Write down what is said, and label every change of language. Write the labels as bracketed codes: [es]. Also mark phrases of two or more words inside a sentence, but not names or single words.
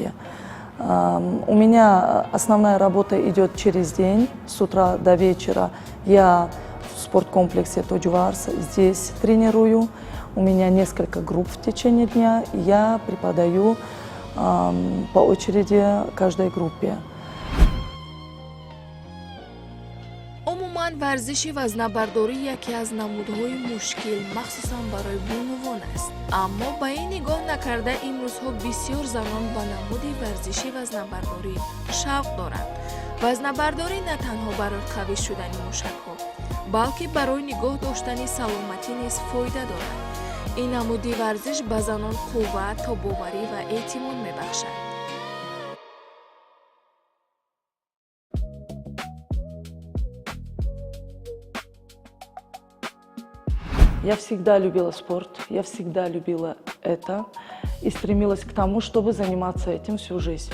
[ru] У меня основная работа идет через день, с утра до вечера. Я в спорткомплексе Тоджварс здесь тренирую. У меня несколько групп в течение дня. Я преподаю по очереди каждой группе. [tg] умуман варзиши вазнабардорӣ яке аз намудҳои мушкил махсусан барои бонувон аст. аммо ба ин нигоҳ накарда имрӯзҳо бисёр занон ба намуди варзиши вазнабардорӣ шавқ доранд. вазнабардорӣ на танҳо барои қавӣ шудани мушакҳо, балки барои нигоҳ доштани саломатӣ низ фоида дорад. ин намуди варзиш ба занон қувват, тобоварӣ ва эътимод мебахшад. [ru] Я всегда любила спорт, я всегда любила это и стремилась к тому, чтобы заниматься этим всю жизнь.